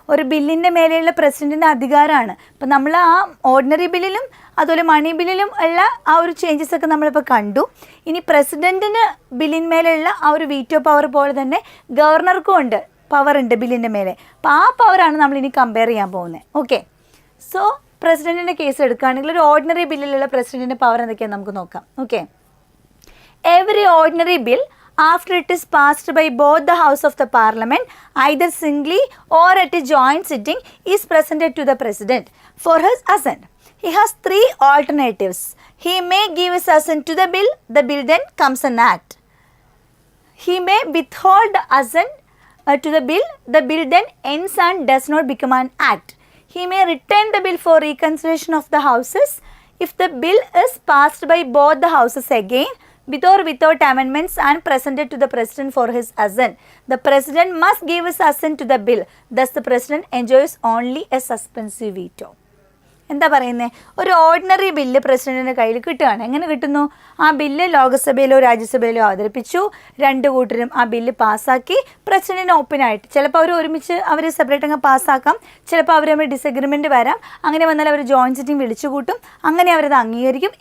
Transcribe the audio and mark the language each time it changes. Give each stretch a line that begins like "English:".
Malayalam: ഒരു ബില്ലിൻ്റെ മേലെയുള്ള പ്രസിഡന്റിൻ്റെ അധികാരമാണ്. അപ്പോൾ നമ്മൾ ആ ഓർഡിനറി ബില്ലിലും അതുപോലെ മണി ബില്ലിലും ഉള്ള ആ ഒരു ചേഞ്ചസ് ഒക്കെ നമ്മളിപ്പോൾ കണ്ടു. ഇനി പ്രസിഡന്റിന് ബില്ലിന്മേലുള്ള ആ ഒരു വീറ്റോ പവർ പോലെ തന്നെ ഗവർണർക്കും ഉണ്ട്, പവർ ഉണ്ട് ബില്ലിൻ്റെ മേലെ. അപ്പോൾ ആ പവറാണ് നമ്മളിനി കമ്പയർ ചെയ്യാൻ പോകുന്നത്. ഓക്കെ, സോ പ്രസിഡന്റിൻ്റെ കേസ് എടുക്കുകയാണെങ്കിൽ ഒരു ഓർഡിനറി ബില്ലിലുള്ള പ്രസിഡന്റിൻ്റെ പവർ എന്തൊക്കെയാണ് നമുക്ക് നോക്കാം.
English: Okay, every ordinary bill after it is passed by both the house of the parliament either singly or at a joint sitting is presented to the president for his assent. He has 3 alternatives. He may give his assent to the bill then comes an act. He may withhold the assent to the bill then ends and does not become an act. He may retain the bill for reconsideration of the houses if the bill is passed by both the houses again with or without amendments and presented to the president for his assent. The president must give his assent to the bill. Thus the president enjoys only a suspensive veto.
Malayalam: എന്താ പറയുന്നത്, ഒരു ordinary bill പ്രസിഡന്റിൻ്റെ കയ്യിൽ കിട്ടുകയാണ്. എങ്ങനെ കിട്ടുന്നു? ആ bill ലോകസഭയിലോ രാജ്യസഭയിലോ അവതരിപ്പിച്ചു, രണ്ട് കൂട്ടരും ആ ബില്ല് പാസ്സാക്കി, പ്രസിഡന്റിന് ഓപ്പണായിട്ട് ചിലപ്പോൾ അവർ ഒരുമിച്ച് അവർ സെപ്പറേറ്റ് അങ്ങ് പാസ്സാക്കാം, ചിലപ്പോൾ അവർ തമ്മിൽ ഡിസഗ്രിമെൻറ്റ് വരാം. അങ്ങനെ വന്നാൽ അവർ ജോയിൻറ്റ് സിറ്റിംഗ് വിളിച്ചു കൂട്ടും, അങ്ങനെ അവരത് അംഗീകരിക്കും.